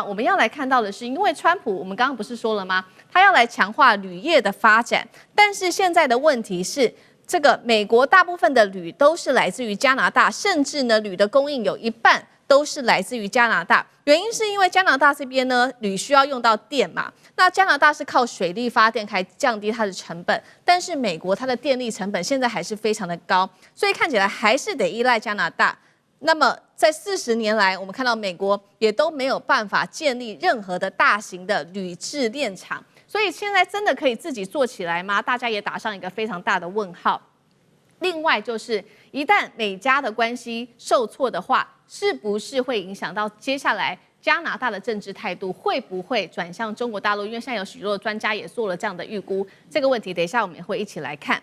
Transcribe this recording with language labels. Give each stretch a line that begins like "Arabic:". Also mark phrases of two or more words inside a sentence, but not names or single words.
Chinese: 我們要來看到的是，因為川普，我們剛剛不是說了嗎？他要來強化鋁業的發展，但是現在的問題是，這個美國大部分的鋁都是來自於加拿大，甚至呢，鋁的供應有一半都是來自於加拿大。原因是因為加拿大這邊呢，鋁需要用到電嘛，那加拿大是靠水力發電來降低它的成本，但是美國它的電力成本現在還是非常的高，所以看起來還是得依賴加拿大。那麼在40年來，我們看到美國也都沒有辦法建立任何的大型的鋁製煉廠，所以現在真的可以自己做起來嗎？大家也打上一個非常大的問號。另外就是一旦美加的關係受挫的話，是不是會影響到接下來加拿大的政治態度，會不會轉向中國大陸？因為現在有許多的專家也做了這樣的預估，這個問題等一下我們也會一起來看。